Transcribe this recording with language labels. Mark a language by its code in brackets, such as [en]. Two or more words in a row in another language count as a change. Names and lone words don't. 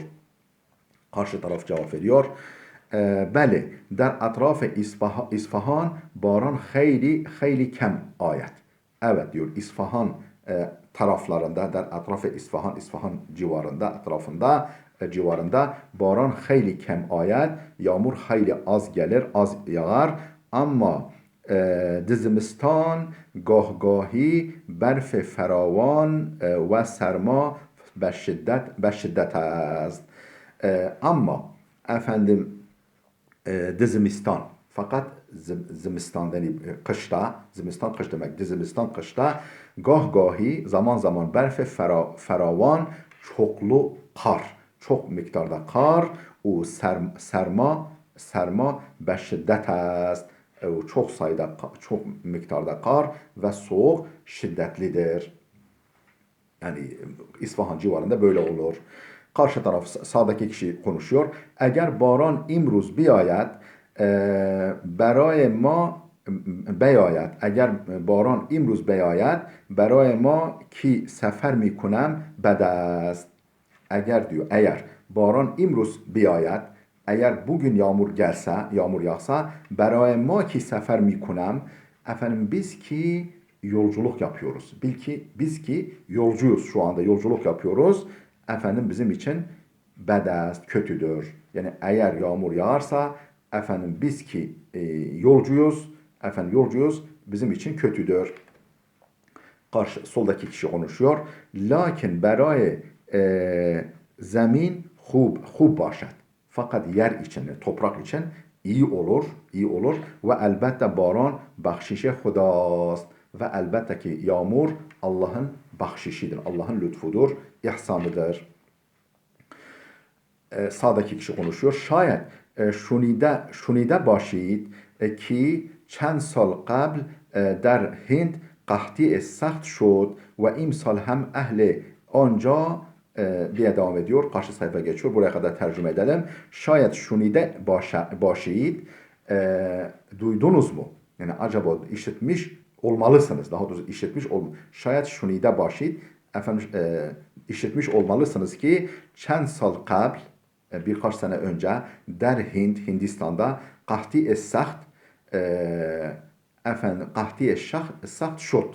[tr] Karşı taraf cevap veriyor. [fa] بله، در اطراف اصفهان باران خیلی کم آید. [tr] Evet diyor İsfahan taraflarında [fa] در اطراف اصفهان civarında باران خیلی کم آید. [tr] Yağmur hayli az gelir, az yağar ama [fa] دزمستان گاهگاهی برف فراوان و سرما به şiddet است. [tr] Ama dizimistan fakat zimistan yani kışta zimistan kış demek dizimistan kışta gahgahi zaman zaman [fa] برف فراوان [tr] çoklu kar çok miktarda kar o [fa] سرما به شدت است. [tr] Çok sayıda, çok miktarda kar ve soğuk şiddetlidir. Yani İsfahan civarında böyle olur. Karşı taraf sağdaki kişi konuşuyor. [fa] اگر باران امروز بیاید برای ما بیاید اگر باران امروز بیاید برای ما کی سفر میکنم بد است اگر باران امروز بیاید [tr] eğer bugün yağmur yağsa [fa] برای ما که سفر می‌کنم [tr] biz ki yolculuk yapıyoruz. Biz ki yolcuyuz şu anda yolculuk yapıyoruz. Bizim için bedest kötüdür. Yani eğer yağmur yağarsa biz ki yolcuyuz bizim için kötüdür. Soldaki kişi konuşuyor. [fa] Lakin برای zemin خوب باشد. [tr] Fakat yer için, toprak için iyi olur ve elbette [fa] باران بخشش خداست [tr] ve elbette ki yağmur Allah'ın bahşişidir, Allah'ın lütfudur, ihsanıdır. Sağdaki kişi konuşuyor. [fa] شاید شنیده باشید ki چند سال قبل در هند قحطی سخت شد و امسال هم اهل آنجا [tr] diye devam ediyor. Karşı sayfa geçiyor. Buraya kadar tercüme edelim. [fa] شاید شنیده باشید [tr] duydunuz mu? Yani acaba işitmiş olmalısınız. Daha doğrusu işitmiş [fa] شاید شنیده باشید [tr] efendim işitmiş olmalısınız ki [fa] چند سال قبل [tr] birkaç sene önce der Hindistan'da [fa] قحطی سخت قحطی سخت شد.